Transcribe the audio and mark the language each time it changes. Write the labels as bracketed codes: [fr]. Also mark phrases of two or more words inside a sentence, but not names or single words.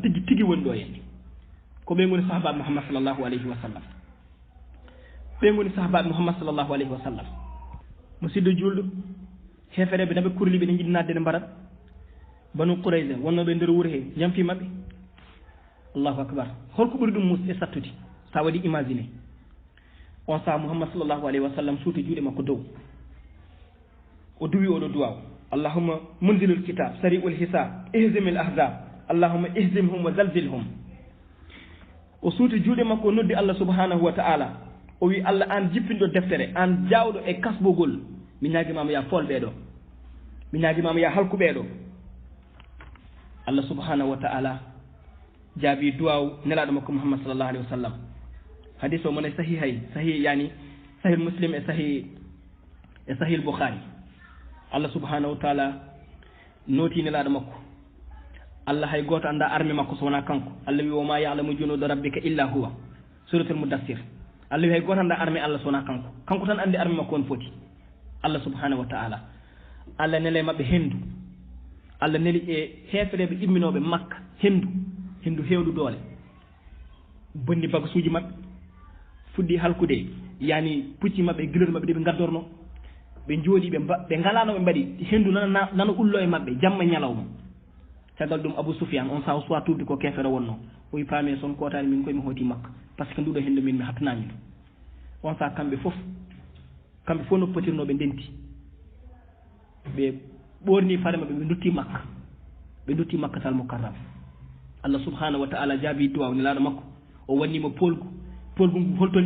[ff] tigi tigi woni ɗo henne ko ɓe ngoni sahabaɓe Muhammad [ar] صلى الله عليه وسلم [ff] ɓe ngoni sahabaɓe Muhammad [ar] صلى الله عليه وسلم [ff] musidɗo julɗo hefereɓe naɓe kurliɓe ne jiɗi nadde ne mbaɗat banu Qurayza wonnoɓe nder wuro he jampimaɓe [ar] الله أكبر [ff] holko ɓuri ɗum mus e sattude sa waɗi imagine on saha Muhammad [ar] صلى الله عليه وسلم [ff] suuti juuɗe makko dow o duwi oɗo duwaw [ar] اللهم منزل الكتاب سريع الحساب اهزم الأحزاب اللهم اهزمهم وزلزلهم [ff] o suuti juuɗe makko o noddi Allah [ar] subhanahu wa ta'ala [ff] o wi Allah an jippinɗo deftere an jawɗo e kasbogol mi ñaguimama ya folɓeɗo mi ñaguimama ya halkuɓeɗo Allah [ar] subhanahu wa ta'ala [ff] jaabi duwaw nelaɗo makko Muhammad [ar] sallallahu alayhi wa sallam [ff] hadis o mone sahih yani sahih muslim e sahih bukhari Allah subhanahu [ar] wa ta'ala [ff] nooti nelaɗo makko Allah hay goto anda arme makko so wona kanko Allah wi [ar] وما يعلم جنود ربك إلا هو [ff] suratul mudassir Allah wi hay goto anda arme Allah so wona kanko tan andi arme makko on foti Allah [ar] subhanahu wa ta'ala [ff] Allah nele mabɓe hendu Allah neli e hefereɓe imminoɓe makka hendu hewdu doole bonni bagasuji mabɓe fuɗɗi halkude yani pucci mabɓe guileur mabɓe ɗeɓe gaddorno ɓe jooɗi ɓe ngalano ɓe mbaɗi hendu nana ullo e mabɓe jamma ñalawma caggal ɗum Abou Soufiane on saha soit tubde ko kefere wonno o wi paami son kotani min koye mi hooti makka [fr] par ce que [ff] nduɗo hendu min mi hattanami ɗum on saha kamɓe fof noppatirnoɓe ndenti ɓe ɓorni fare maɓɓe ɓe dutti makka tal mukarram Allah [ar] subhanahu wa ta'ala [ff] jaabi duwaw nelaɗo makko o wannimo polgu ngu holton